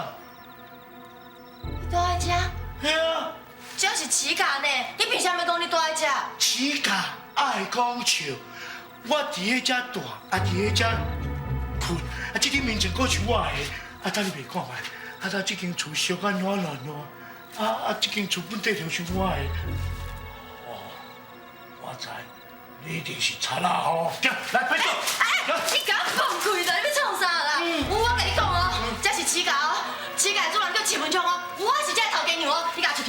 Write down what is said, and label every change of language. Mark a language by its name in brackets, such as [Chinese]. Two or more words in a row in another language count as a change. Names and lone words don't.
[Min Nan Chinese] 你住在遮？嘿啊，这是乞丐呢，你凭啥物讲你住在遮？乞丐爱讲笑，我伫迄遮住，啊伫迄遮困， 这间面前阁是我的，等你袂看卖，这间厝小可暖暖哦，这间厝本底就是我的。哦，我知，你一定是贼啦吼！来，快走！你甲我放开啦！你要创啥啦？我甲你讲哦，这是起价哦，起价主人叫陈文昌哦，我是这头家娘哦，你甲我出去！